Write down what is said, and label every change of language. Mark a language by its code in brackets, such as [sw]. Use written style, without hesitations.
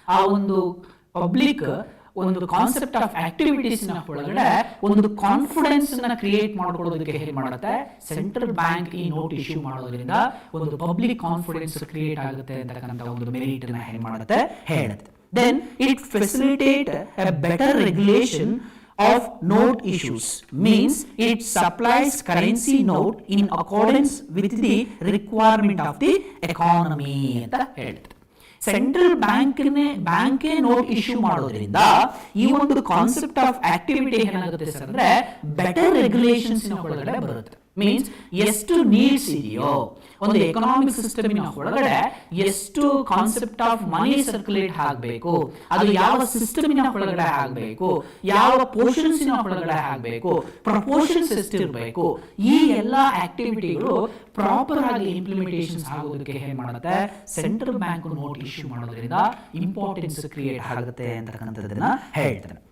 [kn] ಆ ಒಂದು ಪಬ್ಲಿಕ್ ಒಂದು ಕಾನ್ಸೆಪ್ಟ್ ಆಫ್ ಆಕ್ಟಿವಿಟೀಸ್ ನ ಒಳಗಡೆ ಒಂದು ಕಾನ್ಫಿಡೆನ್ಸ್ ನ ಕ್ರಿಯೇಟ್ ಮಾಡ್ಕೊಳ್ಳೋದಕ್ಕೆ ಏನ್ ಮಾಡುತ್ತೆ ಸೆಂಟ್ರಲ್ ಬ್ಯಾಂಕ್ ಈ ನೋಟ್ ಇಶ್ಯೂ ಮಾಡೋದ್ರಿಂದ ಒಂದು ಪಬ್ಲಿಕ್ ಕಾನ್ಫಿಡೆನ್ಸ್ ಕ್ರಿಯೇಟ್ ಆಗುತ್ತೆ ಅಂತಕ್ಕಂಥ ಒಂದು ಮೆರಿಟ್ ನ ಏನ್ ಮಾಡುತ್ತೆ ಹೇಳುತ್ತೆ. [en] then it facilitate a better regulation of note issues means it supplies currency note in accordance with the requirement of the economy [kn] ಅಂತ ಹೇಳ್ತಾರೆ. ಸೆಂಟ್ರಲ್ ಬ್ಯಾಂಕೇ ನೋಟ್ ಇಶ್ಯೂ ಮಾಡೋದ್ರಿಂದ ಈ ಒಂದು ಕಾನ್ಸೆಪ್ಟ್ ಆಫ್ ಆಕ್ಟಿವಿಟಿ ಏನಾಗುತ್ತೆ ಸರ್ ಅಂದ್ರೆ ಬೆಟರ್ ರೆಗ್ಯುಲೇಷನ್ಸ್ ಒಳಗಡೆ ಬರುತ್ತೆ. Means ಎಷ್ಟು ನೀಡ್ಸ್ ಇದೆಯೋ ಒಂದು ಎಕನಾಮಿಕ್ ಸಿಸ್ಟಮಿನ ಒಳಗಡೆ ಎಷ್ಟು ಕಾನ್ಸೆಪ್ಟ್ ಆಫ್ ಮನಿ ಸರ್ಕ್ಯುಲೇಟ್ ಆಗಬೇಕು, ಅದು ಯಾವ ಸಿಸ್ಟಮಿನ ಒಳಗಡೆ ಆಗಬೇಕು, ಯಾವ ಪೋರ್ಷನ್ಸಿನ ಒಳಗಡೆ ಆಗಬೇಕು, ಪ್ರಪೋರ್ಷನ್ಸ್ ಎಷ್ಟಿರಬೇಕು, ಈ ಎಲ್ಲ ಆಕ್ಟಿವಿಟಿಗಳು ಪ್ರಾಪರ್ ಆಗಿ ಇಂಪ್ಲಿಮೆಂಟೇಷನ್ಸ್ ಆಗೋದಕ್ಕೆ ಏನ್ ಮಾಡುತ್ತೆ ಸೆಂಟ್ರಲ್ ಬ್ಯಾಂಕ್ ನೋಟ್ ಇಶ್ಯೂ ಮಾಡೋದ್ರಿಂದ ಇಂಪಾರ್ಟೆನ್ಸ್ ಕ್ರಿಯೇಟ್ ಆಗುತ್ತೆ ಅಂತಕ್ಕಂಥದ್ದನ್ನ ಹೇಳ್ತಾರೆ.